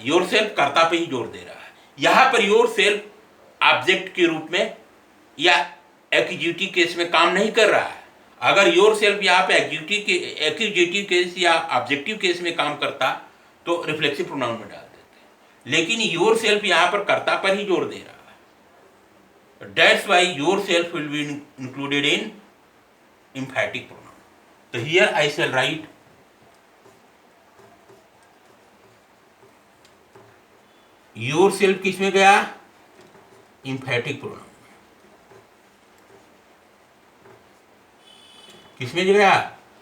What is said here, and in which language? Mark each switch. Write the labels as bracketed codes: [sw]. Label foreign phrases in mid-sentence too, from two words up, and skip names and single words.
[en] your self [hi] कर्ता पर ही जोर दे रहा है। यहां पर [en] your self [hi] ऑब्जेक्ट के रूप में या [en] accusative case [hi] में काम नहीं कर रहा है। अगर [en] your self [hi] यहाँ पे [en] accusative case [hi] या [en] objective case [hi] में काम करता तो [en] reflexive pronoun [hi] में डाल देते, लेकिन [en] your self [hi] यहाँ पर कर्ता पर ही जोर दे रहा है। [en] that's why your self will be included in emphatic pronoun. So here I shall write yourself [hi] किस में गया, [en] emphatic pronoun। [hi] किस में गया,